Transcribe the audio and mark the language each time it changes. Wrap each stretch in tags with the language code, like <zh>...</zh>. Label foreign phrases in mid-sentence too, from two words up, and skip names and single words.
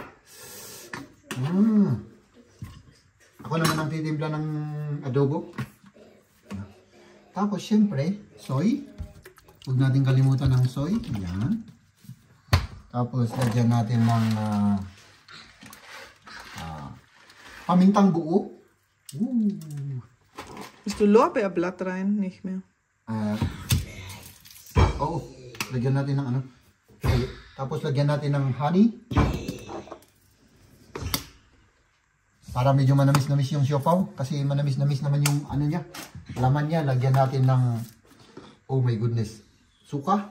<tl>Ako naman ang titimpla ng adobo. Tapos, syempre, soy. Huwag natin kalimutan ng soy. Ayan. Tapos, lagyan natin ng pamintang buo.</tl> <de>Bist du Lorbeerblatt rein? Nicht mehr.</de> <tl>Oo. Lagyan natin ng ano. Tapos, lagyan natin ng honey. Para medyo manamis-namis yung siopaw. Kasi manamis-namis naman yung ano niya. Laman niya. Lagyan natin ng,</tl> <en>oh my goodness,</en> <tl>suka.</tl>